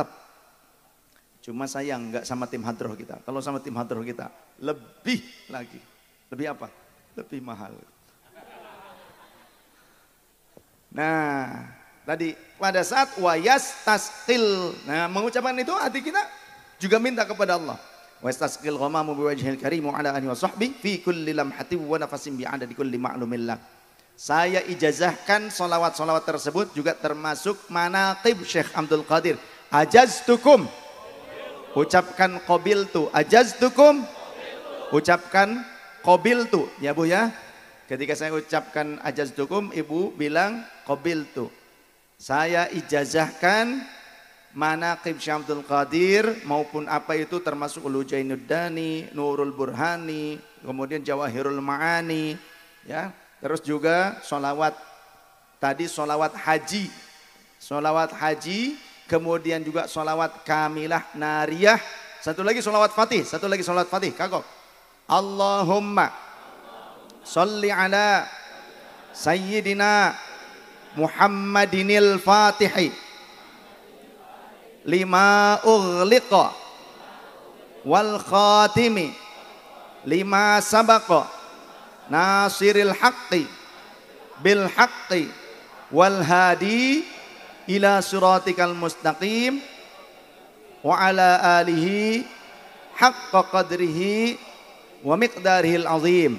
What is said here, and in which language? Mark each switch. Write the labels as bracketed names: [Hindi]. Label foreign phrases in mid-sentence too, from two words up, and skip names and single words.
[Indonesian] Cuma sayang nggak sama tim hadroh kita. Kalau sama tim hadroh kita lebih lagi, lebih apa? Lebih mahal. Nah, tadi pada saat [Arabic] ويستسقي, [Indonesian] nah mengucapkan itu hati kita juga minta kepada Allah. [Arabic] ويستسقي الغمام بوجه الكريم وعلى آله وصحبه في كل لمحة ونفس بعدد كل معلوم الله. [Indonesian] Saya ijazahkan solawat-solawat tersebut juga termasuk manaqib Syekh Abdul Qadir. Ajaztukum, ucapkan qabiltu. Ajaztukum, ucapkan qabiltu. Ya Bu ya, ketika saya ucapkan ajaztukum, Ibu bilang qabiltu. Saya ijazahkan manaqib Syekh Abdul Qadir maupun apa itu, termasuk Ulu Jainuddani, Nurul Burhani, kemudian Jawahirul Ma'ani, ya. Terus juga solawat, tadi solawat haji, kemudian juga solawat kamilah nariyah, satu lagi solawat fatih, kagok. [Arabic] اللهم صل على سيدنا محمد الفاتح لما أغلق والخاتم لما سبق ناصر الحق بالحق والهادي إلى صراطك المستقيم وعلى آله حق قدره ومقداره العظيم.